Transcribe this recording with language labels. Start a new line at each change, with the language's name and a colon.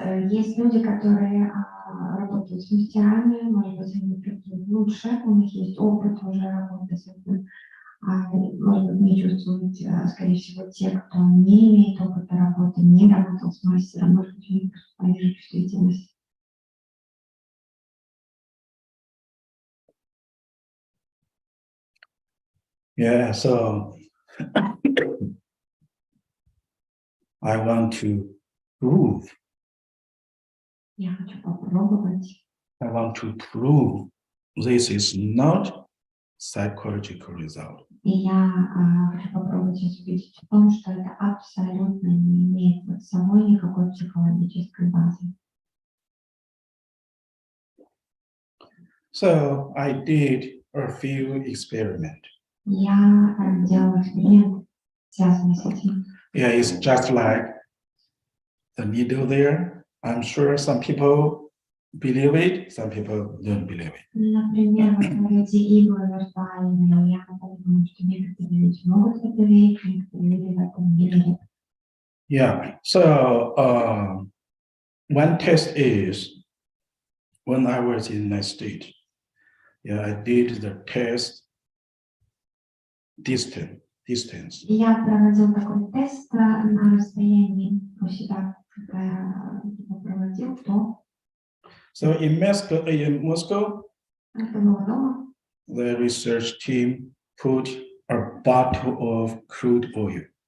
Russian: Есть люди, которые работают с мастерами, может быть, они чувствуют лучше, у них есть опыт уже работы с этим. Может быть, не чувствуют, скорее всего, те, кто не имеет опыта работы, не работал с мастером, может быть, у них пониже чувствительность.
English: Yeah, so I want to prove,
Russian: Я хочу попробовать.
English: I want to prove this is not psychological result.
Russian: И я хочу попробовать сейчас убедить в том, что это абсолютно не имеет под собой никакой психологической базы.
English: So I did a few experiments.
Russian: Я делала эксперимент, связанный с этим.
English: Yeah, it's just like the needle there. I'm sure some people believe it, some people don't believe it.
Russian: Например, вот эти иглы виртуальные, я думаю, что некоторые люди могут в это верить, некоторые люди в это не верят.
English: Yeah, so one test is when I was in my state, yeah, I did the test distance distance.
Russian: Я проводил такой тест на расстоянии у себя, когда я его проводил, то
English: So in Moscow,
Russian: это было дома.
English: the research team put a bottle of crude oil,